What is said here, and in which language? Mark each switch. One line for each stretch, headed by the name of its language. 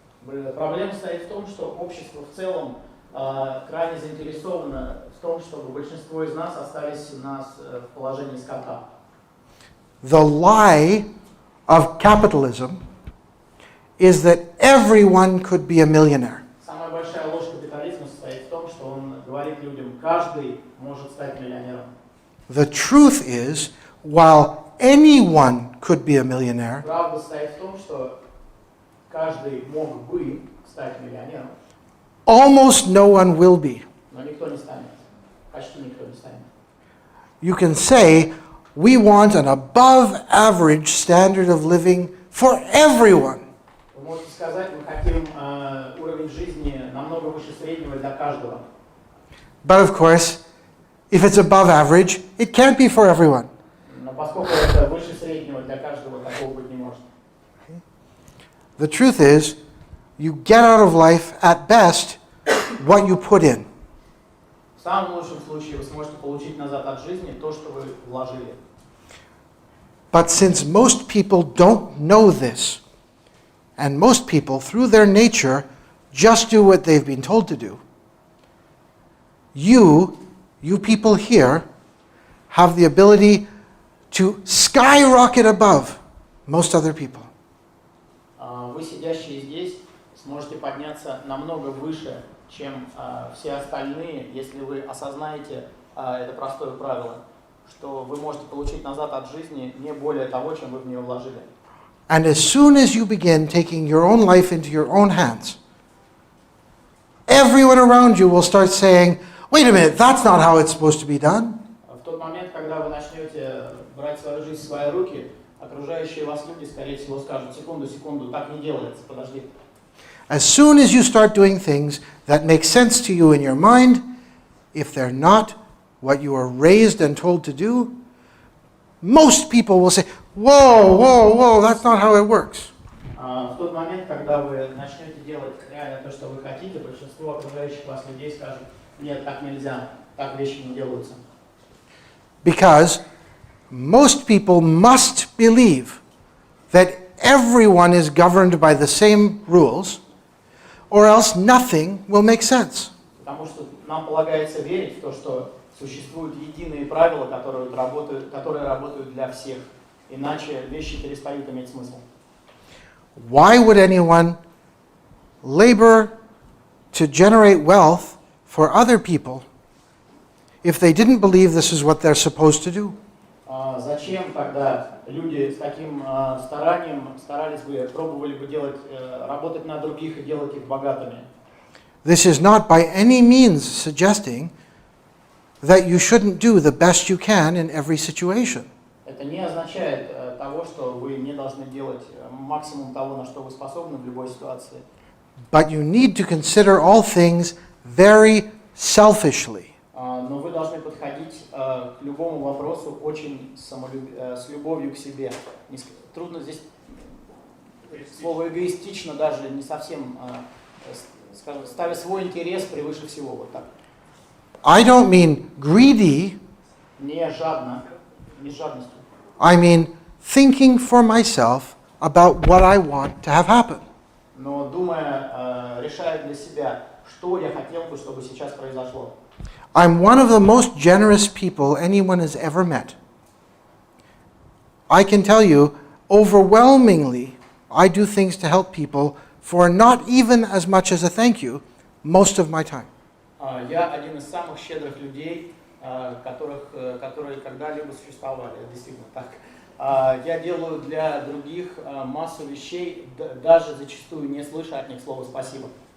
Russian: Проблема состоит в том, что общество в целом крайне заинтересовано в том, чтобы большинство из нас остались в положении скота.
English: The lie of capitalism is that everyone could be a millionaire.
Russian: Самая большая ложь капитализма состоит в том, что он говорит людям, каждый может стать миллионером.
English: The truth is, while anyone could be a millionaire,
Russian: Правда состоит в том, что каждый мог бы стать миллионером,
English: almost no one will be.
Russian: но никто не станет. Почти никто не станет.
English: You can say, we want an above average standard of living for everyone.
Russian: Вы можете сказать, мы хотим уровень жизни намного выше среднего для каждого.
English: But of course, if it's above average, it can't be for everyone.
Russian: Но поскольку это выше среднего для каждого, такого быть не может.
English: The truth is, you get out of life at best what you put in.
Russian: В самом лучшем случае вы сможете получить назад от жизни то, что вы вложили.
English: But since most people don't know this, and most people, through their nature, just do what they've been told to do, you people here, have the ability to skyrocket above most other people.
Russian: Вы, сидящие здесь, сможете подняться намного выше, чем все остальные, если вы осознаете это простое правило, что вы можете получить назад от жизни не более того, чем вы в нее вложили.
English: And as soon as you begin taking your own life into your own hands, everyone around you will start saying, wait a minute, that's not how it's supposed to be done.
Russian: В тот момент, когда вы начнете брать свою жизнь в свои руки, окружающие вас люди, скорее всего, скажут, секунду, так не делается, подожди.
English: As soon as you start doing things that make sense to you in your mind, if they're not what you are raised and told to do, most people will say, whoa, that's not how it works.
Russian: В тот момент, когда вы начнете делать реально то, что вы хотите, большинство окружающих вас людей скажут, нет, так нельзя, так вещи не делаются.
English: Because most people must believe that everyone is governed by the same rules, or else nothing will make sense.
Russian: Потому что нам полагается верить в то, что существуют единые правила, которые работают для всех. Иначе вещи перестают иметь смысл.
English: Why would anyone labor to generate wealth for other people if they didn't believe this is what they're supposed to do?
Russian: Зачем тогда люди с таким старанием пробовали бы работать на других и делать их богатыми?
English: This is not by any means suggesting that you shouldn't do the best you can in every situation.
Russian: Это не означает того, что вы не должны делать максимум того, на что вы способны в любой ситуации.
English: But you need to consider all things very selfishly.
Russian: Но вы должны подходить к любому вопросу очень с любовью к себе. Трудно здесь слово эгоистично даже не совсем, скажем, ставя свой интерес превыше всего, вот так.
English: I don't mean greedy.
Russian: Не жадно, не с жадностью.
English: I mean thinking for myself about what I want to have happen.
Russian: Но думая, решая для себя, что я хотел бы, чтобы сейчас произошло.
English: I'm one of the most generous people anyone has ever met. I can tell you, overwhelmingly, I do things to help people for not even as much as a thank you most of my time.
Russian: Я один из самых щедрых людей, которые когда-либо существовали, действительно так. Я делаю для других массу вещей, даже зачастую не слыша от них слова «спасибо».